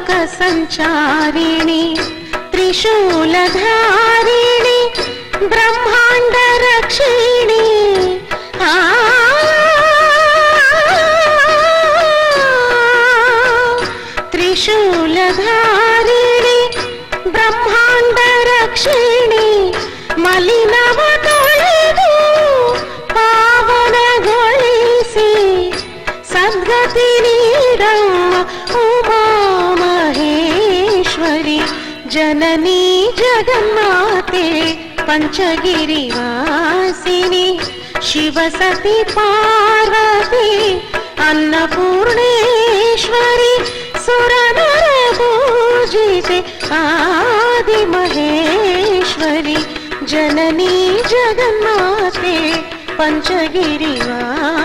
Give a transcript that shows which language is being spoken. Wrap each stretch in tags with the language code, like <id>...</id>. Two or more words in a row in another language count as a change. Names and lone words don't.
<sa>संचारिणी त्रिशूलधारिणी ब्रह्मांड रक्षिणी त्रिशूलधारिणी ब्रह्मांड रक्षिणी</sa> <kn>ಮಲಿನವ ತೊಳೆದು ಪಾವನಗೊಳಿಸಿ ಸದ್ಗತಿ ನೀಡಮ್ಮ ಉಮಾ ಮಹೇಶ್ವರಿ ಜನನಿ ಜಗನ್ಮಾತೆ</kn> <sa>पंचगिरिवासिनी शिवसती पार्वती अन्नपूर्णेश्वरी सुरनर पूजिते आदिमहेश्वरी जननी जगन्माते पंचगिरिवासिनी</sa>